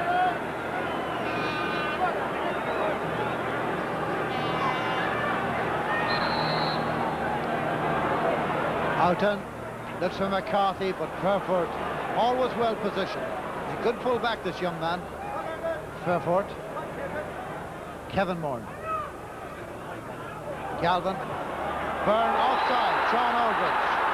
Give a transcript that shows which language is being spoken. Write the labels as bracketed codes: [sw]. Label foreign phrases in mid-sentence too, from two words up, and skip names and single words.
[en] Houghton looks for McCarthy, but Fairford always well positioned. He's a good full-back, this young man. Fairford. Kevin Moore. Galvin. Byrne offside. John Aldridge.